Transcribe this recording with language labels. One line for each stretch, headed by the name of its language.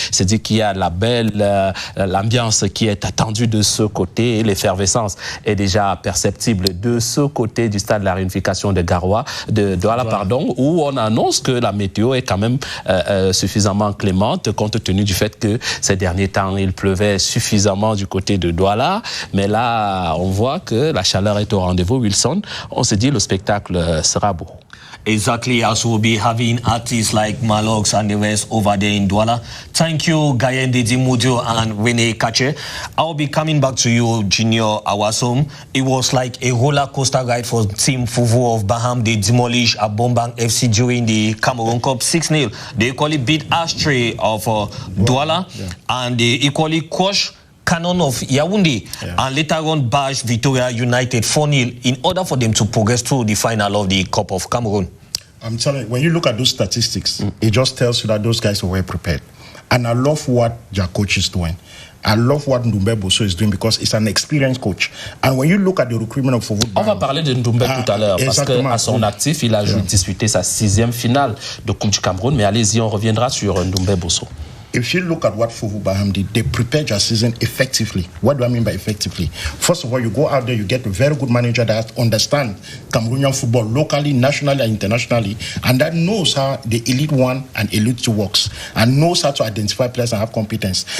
French: C'est dit qu'il y a la belle l'ambiance qui est attendue de ce côté et l'effervescence est déjà perceptible de ce côté du stade de la réunification de Garoua, de Douala, pardon, où on annonce que la météo est quand même suffisamment clémente compte tenu du fait que ces derniers temps il pleuvait suffisamment du côté de Douala, mais là on voit que la chaleur est au rendez-vous. Wilson, on se dit le spectacle sera beau.
English: Exactly, as we'll be having artists like Malox and the rest over there in Douala. Thank you, Gayende Dimudio and Rene Kache. I'll be coming back to you, Junior Awasom. It was like a roller coaster ride for Team Fovu of Baham. They demolished Abombang FC during the Cameroon Cup 6-0. They equally beat Ashtray of Douala, and they equally crushed Canon of Yaoundé, and later on bashed Victoria United 4-0 in order for them to progress to the final of the Cup of Cameroon. I'm telling you, when you look at those statistics, it just tells you that those guys were well prepared. And I love what their coach is doing. I love what Ndoumbe Bosso is doing because it's an experienced coach. And when you look at the recruitment of Fovu,
French: on va parler de Ndoumbe tout à l'heure parce qu'à son actif, il a disputé sa 6e finale de Coupe du Cameroun. Mais allez-y, on reviendra sur Ndoumbe Bosso.
English: If you look at what Fovu Baham did, they prepared their season effectively. What do I mean by effectively? First of all, you go out there, you get a very good manager that understands Cameroonian football locally, nationally, and internationally, and that knows how the Elite 1 and Elite 2 works, and knows how to identify players and have competence.